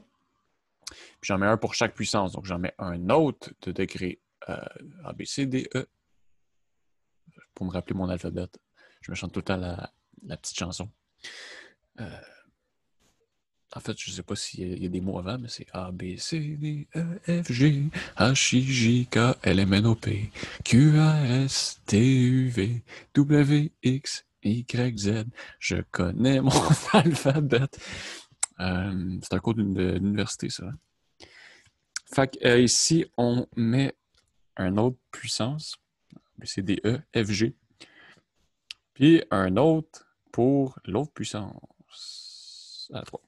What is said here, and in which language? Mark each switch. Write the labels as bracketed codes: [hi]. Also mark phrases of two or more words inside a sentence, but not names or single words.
[fr] Puis j'en mets un pour chaque puissance. Donc, j'en mets un autre de degré A, B, C, D, E. Pour me rappeler mon alphabet. Je me chante tout le temps la petite chanson. En fait, je ne sais pas s'il y a des mots avant, mais c'est A, B, C, D, E, F, G, H, I, J, K, L, M, N, O, P, Q, R, S, T, U, V, W, X, Y, Z. Je connais mon alphabet. C'est un cours d'université, ça. Fait que ici, on met un autre puissance. B, C, D, E, F, G. Puis un autre pour l'autre puissance à 3.